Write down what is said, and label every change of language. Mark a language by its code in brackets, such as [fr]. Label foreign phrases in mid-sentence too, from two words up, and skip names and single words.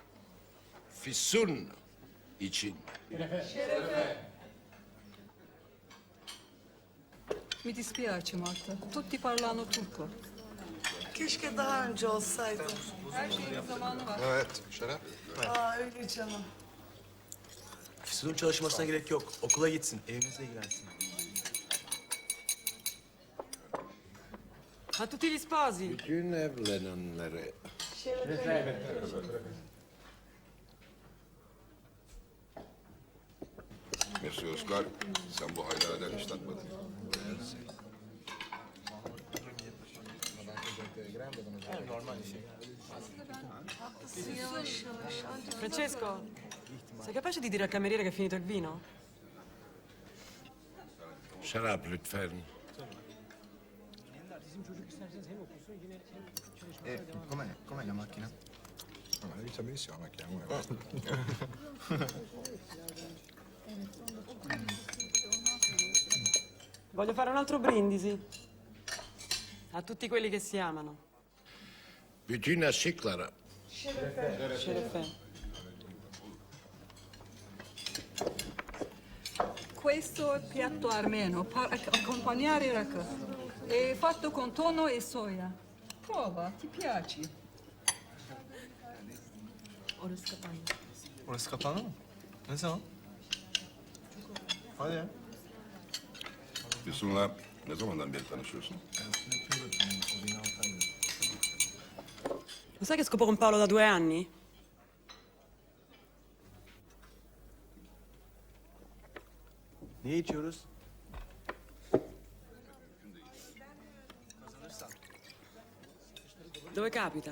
[tr] Füsun için. [it] Mi dispiace Marta, tutti parlano turco. [tr] Keşke daha önce olsaydım. Her şeyin zamanı var. Evet, Şeref. Aa öyle canım. Füsun'un çalışmasına gerek yok. Okula gitsin, evimizle ilgilensin. [it] A tutti gli sposi. [tr] Bütün evlenenlere. Merci Oscar. Sen bu haylardan hiç tatmadın. [it] Francesco, sei capace di dire al cameriere che è finito il vino? [tr] Şarap lütfen. [it] Com'è la macchina? Ma l'hai vista benissimo la macchina. Voglio fare un altro brindisi. A tutti quelli che si amano. [tr] Bütün aşıklara. Şerefe. [it] Questo è il piatto armeno, accompagnare il rakı. È fatto con tonno e soia. Prova, ti piace? [tr] Orası kapandı. Orası kapandı mı? Ne zaman? Hadi ya. Füsun'la Ne zamandan beri tanışıyorsun? [it] Lo sai che scopo con Paolo da 2 anni? [tr] Ne içiyoruz? [it] Dove capita?